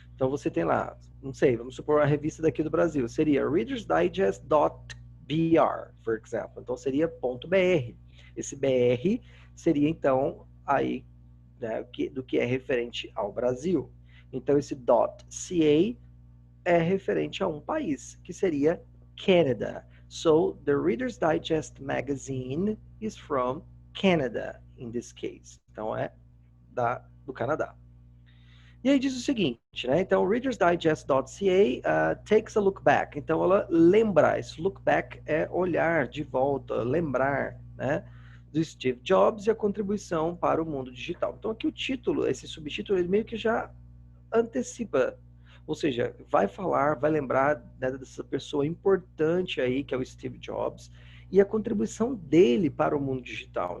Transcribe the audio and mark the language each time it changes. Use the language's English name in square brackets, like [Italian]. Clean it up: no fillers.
[Portuguese] Então você tem lá, não sei, vamos supor a revista daqui do Brasil, seria readersdigest.br, por exemplo. Então seria .br. Esse BR seria então aí, né, do que é referente ao Brasil. Então esse .ca é referente a um país, que seria Canada. [English] So the Reader's Digest magazine is from Canada in this case. [Portuguese] Então é do Canadá. E aí diz o seguinte, né? Então, [English] readersdigest.ca takes a look back. [Portuguese] Então, ela lembra. Esse look back é olhar de volta, lembrar, né? Do Steve Jobs e a contribuição para o mundo digital. Então, aqui o título, esse subtítulo, ele meio que já antecipa. Ou seja, vai falar, vai lembrar, né, dessa pessoa importante aí, que é o Steve Jobs, e a contribuição dele para o mundo digital.